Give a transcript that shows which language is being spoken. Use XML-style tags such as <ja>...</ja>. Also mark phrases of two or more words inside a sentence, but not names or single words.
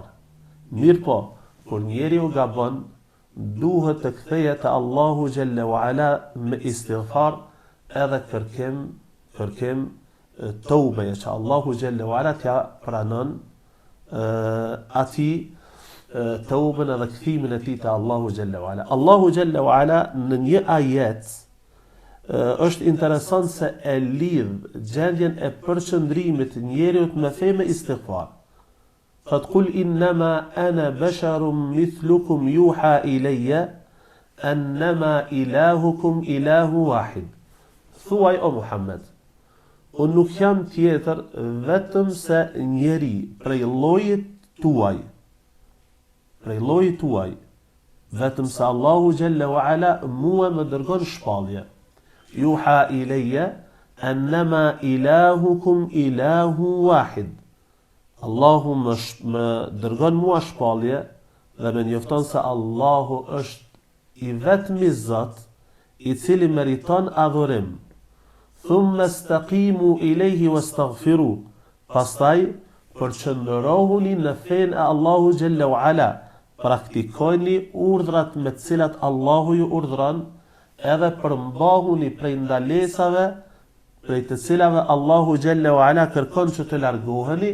<sq>Mirë po, kur njeriu gabon, duhet të kthehet te Allahu</sq> <ar>جل وعلا</ar> <sq>me istighfar edhe kërkim tobe që Allahu</sq> <ar>جل وعلا</ar> <sq>t'ja pranon atij toben edhe kthimin e tij te Allahu</sq> <ar>جل وعلا.</ar> <sq>Allahu</sq> <ar>جل وعلا</ar> <sq>në një ajet është interesant se e lidh gjendjen e përqendrimit njeriut me femë istighfar.</sq> <ar>Thot قل إنما أنا بشر مثلكم يوحى إلي أنما إلهكم إله واحد.</ar> <sq>Thuaj o Muhammed, unë nuk jam tjetër vetëm se njeri prej llojit tuaj, vetëm se Allahu</sq> <ar>جل وعلا</ar> <sq>mua më dërgon shpallje.</sq> <ar>يوحى إلي أنما إلهكم إله واحد.</ar> <sq>Allahu më dërgon mua shpallje dhe më njofton se Allahu është i vetmi Zot i cili meriton adhurim.</sq> <ar>ثم استقيموا إليه واستغفروا.</ar> <sq>Pastaj përqendrohuni në fenë e Allahu</sq> <ar>جل وعلا,</ar> <sq>praktikojni urdhrat me të cilat Allahu ju urdhron, edhe përmbahuni prej ndalesave prej të cilave Allahu</sq> <ar>جل وعلا</ar> <sq>kërkon që të largoheni.</sq>